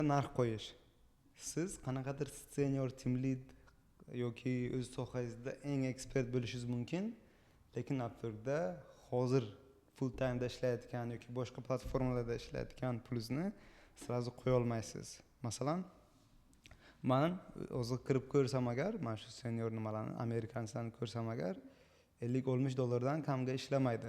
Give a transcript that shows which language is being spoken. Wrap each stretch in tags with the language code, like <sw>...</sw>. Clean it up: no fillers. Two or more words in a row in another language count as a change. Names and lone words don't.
<uz>narx qo'yish. Siz qanaqadir</uz> <en>senior team lead</en> <uz>yoki o'z sohangizda eng ekspert bo'lishingiz mumkin, lekin aptorda hozir</uz> <en>full time'da</en> <uz>ishlayotgan yoki boshqa platformalarda ishlayotgan pulingizni sразу qo'ya olmaysiz. Masalan, men o'zi kirib ko'rsam agar, mana shu senior nimalarni, amerikanlarni ko'rsam agar, $50-60 kamga ishlamaydi.</uz>